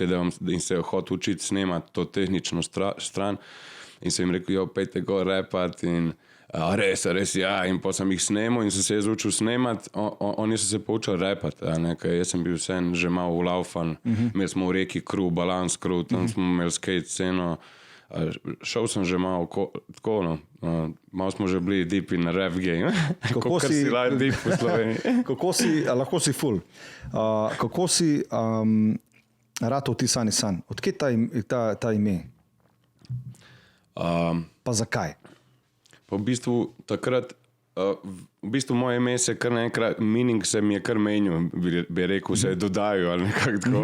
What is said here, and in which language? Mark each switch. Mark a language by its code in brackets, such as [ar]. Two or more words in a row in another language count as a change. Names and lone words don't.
[sl] in se hotel učiti snemati to tehnično stran in sem jim rekel, pejte go repat in res, ja, in pa sem jih snemal in sem se jaz učil snemati, oni so se poučili repati, ker jaz sem bil vsem že malo ulaufan, imeli smo v reki crew, balans crew, tam smo imeli skate sceno, šel sem že malo tako, malo smo že bili [en] deep in rap game, [sl] kako si [en] like deep [sl] v Sloveniji. Lahko si full. Kako si ratov ti Sunny Sun? Odkje ta ime? Pa zakaj? Pa v bistvu takrat, v bistvu moje ime se kar nekrat, meaning se mi je kar menil, bi rekel, se je dodajal ali nekako tako.